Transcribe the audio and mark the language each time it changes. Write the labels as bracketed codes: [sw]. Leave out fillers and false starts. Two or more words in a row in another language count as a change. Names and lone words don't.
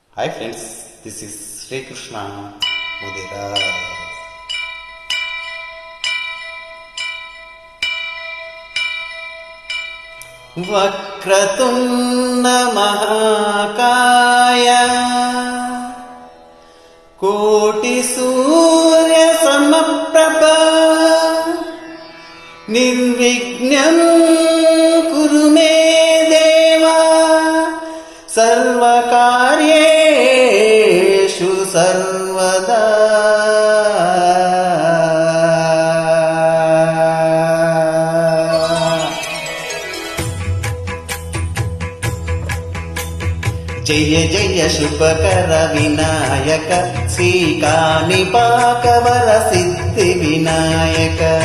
[en] Hi friends, this is Sri Krishna Mudira. [sa] वक्रतुण्ड महाकाय कोटि सूर्य समप्रभ निर्विघ्नं कुरु मे देव सर्वकार्येषु सर्वदा. [te] జయ జయ శుభకర వినాయక శ్రీకాణిపాకవర సిద్ధి వినాయక.